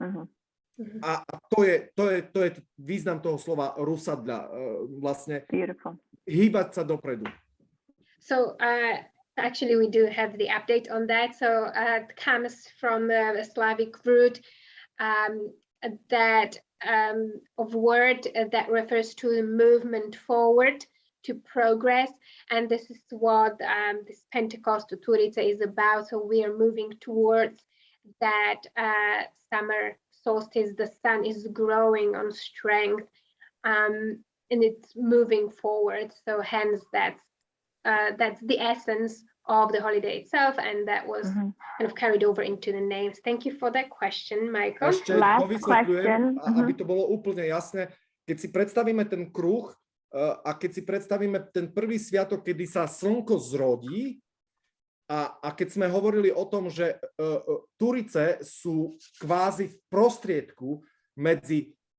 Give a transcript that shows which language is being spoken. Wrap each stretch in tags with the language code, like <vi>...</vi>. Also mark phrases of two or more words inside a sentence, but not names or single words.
<sk>A to je význam toho slova rusadľa, vlastne hýbať sa dopredu.</sk> <en>So actually we do have the update on that. So it comes from the Slavic root that of word that refers to the movement forward, to progress, and this is what this Pentecost Turica is about. So we are moving towards that summer solstice. The sun is growing on strength, and it's moving forward. So hence that's the essence of the holiday itself, and that was kind of carried over into the names. Thank you for that question, Michael.</en> <sk>Ešte dovysvetľujem, aby to bolo úplne jasné. Keď si predstavíme ten kruh a keď si predstavíme ten prvý sviatok, kedy sa slnko zrodí, a keď sme hovorili o tom, že Turice sú kvázi v prostriedku medzi</sk>